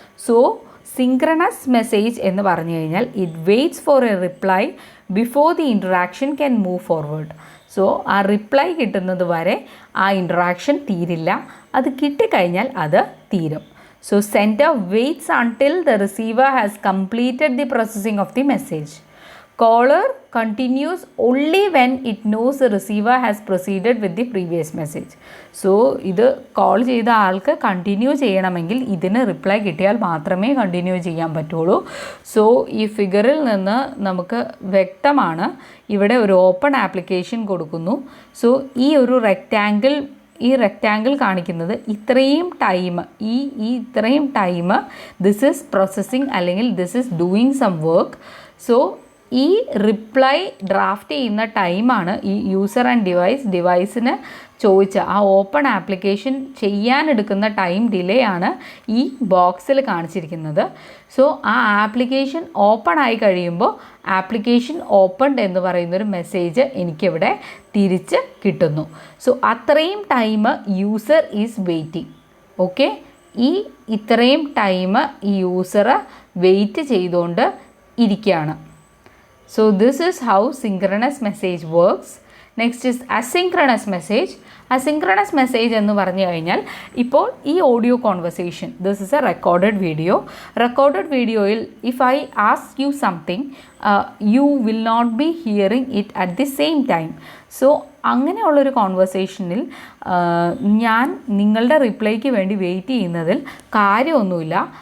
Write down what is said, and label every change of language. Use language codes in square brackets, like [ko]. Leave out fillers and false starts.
[ml] So synchronous message എന്ന് പറഞ്ഞു കഴിഞ്ഞാൽ [en] It waits for a reply before the interaction can move forward. [ml] So ആ reply കിട്ടുന്നത് വരെ ആ ഇൻറ്ററാക്ഷൻ തീരില്ല. അത് കിട്ടിക്കഴിഞ്ഞാൽ അത് തീരും. [en] So sender waits until the receiver has completed the processing of the message. Caller continues only when it knows the receiver has proceeded with the previous message. [ml] So ഇത് കോൾ ചെയ്ത ആൾക്ക് കണ്ടിന്യൂ ചെയ്യണമെങ്കിൽ ഇതിന് റിപ്ലൈ കിട്ടിയാൽ മാത്രമേ continue ചെയ്യാൻ പറ്റുള്ളൂ. So ഈ ഫിഗറിൽ നിന്ന് നമുക്ക് വ്യക്തമാണ്. ഇവിടെ ഒരു ഓപ്പൺ ആപ്ലിക്കേഷൻ കൊടുക്കുന്നു. സോ ഈ ഒരു റെക്റ്റാങ്കിൾ കാണിക്കുന്നത് ഇത്രയും ടൈം, ഇത്രയും ടൈം [en] this is processing [ml] അല്ലെങ്കിൽ [en] This is doing some work. [ml] So ഈ റിപ്ലൈ ഡ്രാഫ്റ്റ് ചെയ്യുന്ന ടൈമാണ് ഈ യൂസർ ആൻഡ് ഡിവൈസിന് ചോദിച്ച ആ ഓപ്പൺ ആപ്ലിക്കേഷൻ ചെയ്യാനെടുക്കുന്ന ടൈം ഡിലേ ആണ് ഈ ബോക്സിൽ കാണിച്ചിരിക്കുന്നത്. സോ ആ ആപ്ലിക്കേഷൻ ഓപ്പൺ ആയി കഴിയുമ്പോൾ ആപ്ലിക്കേഷൻ ഓപ്പൺഡ് എന്ന് പറയുന്നൊരു മെസ്സേജ് എനിക്കിവിടെ തിരിച്ച് കിട്ടുന്നു. സോ അത്രയും time user is waiting. Okay, ഇത്രയും ടൈം ഈ യൂസർ വെയിറ്റ് ചെയ്തുകൊണ്ട് ഇരിക്കുകയാണ്. [en] So this is how synchronous message works. Next is asynchronous message. Asynchronous message [ml] എന്ന് പറഞ്ഞു കഴിഞ്ഞാൽ ഇപ്പോൾ ഈ audio conversation, [en] This is a recorded വീഡിയോയിൽ if I ask you something you will not be hearing it at the same time. [ml] So അങ്ങനെയുള്ളൊരു കോൺവെർസേഷനിൽ ഞാൻ നിങ്ങളുടെ റിപ്ലൈക്ക് വേണ്ടി വെയിറ്റ് ചെയ്യുന്നതിൽ കാര്യമൊന്നുമില്ല.